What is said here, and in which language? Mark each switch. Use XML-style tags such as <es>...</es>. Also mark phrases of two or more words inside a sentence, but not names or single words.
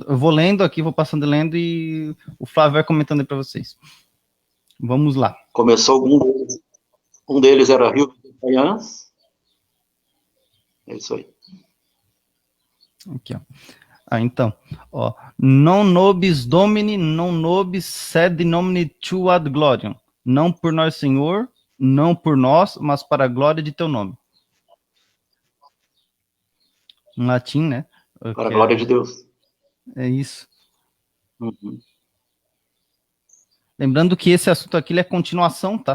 <pt>Eu vou lendo aqui, vou passando e lendo e o Flávio vai comentando aí para vocês. Vamos lá. Começou um deles era Rio de Paiãs. É isso aí. Aqui, ó. Então, ó,</pt> <la>non nobis Domini, non nobis sed in nomine tu ad gloriam.</la> <pt>Não por nós, Senhor, não por nós, mas para a glória de teu nome. Em latim, né? Para a glória de Deus. É isso. Uhum. Lembrando que esse assunto aqui é continuação, tá?</pt>